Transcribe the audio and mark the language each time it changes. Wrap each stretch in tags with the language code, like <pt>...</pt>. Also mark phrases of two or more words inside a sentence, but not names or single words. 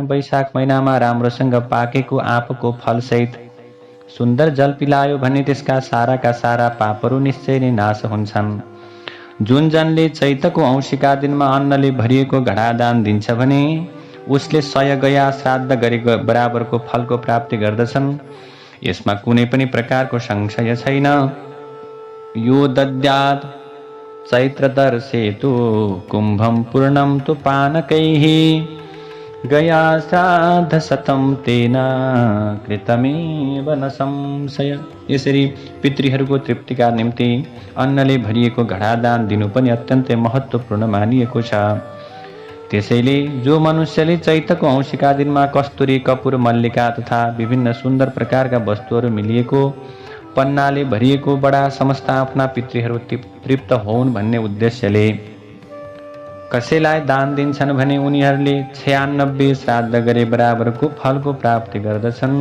<ne>वैशाख महिनामा राम्रोसँग पाकेको आँपको फलसहित सुन्दर जल पिलायो भने त्यसका साराका सारा पापहरू निश्चय नै नाश हुन्छन्। जुन जनले चैतको औँसीका दिनमा अन्नले भरिएको घडा दान दिन्छ भने उसले 100 गया श्राद्ध गरेको बराबरको फलको प्राप्ति गर्दछन्। यसमा कुनै पनि प्रकारको संशय छैन।</ne> <sa>यो दद्यात् चैत्रदर्शे तु कुम्भं पूर्णं तु पानकैः गया श्राद्धशतं तेन कृतमेव न संशय।</sa> <ne>यसरी पितृहरूको तृप्तिका निम्ति अन्नले भरिएको घडा दान दिनु पनि अत्यन्तै महत्त्वपूर्ण मानिएको छ। त्यसैले जो मनुष्यले चैतको औँसीका दिनमा कस्तुरी, कपुर, मल्लिका तथा विभिन्न सुन्दर प्रकारका वस्तुहरू मिलिएको पन्नाले भरिएको बडा समस्त आफ्ना पितृहरू तृप्त होउन् भन्ने उद्देश्यले कसैलाई दान दिन्छन् भने उनीहरूले 96 श्राद्ध गरे बराबरको फलको प्राप्ति गर्दछन्।</ne>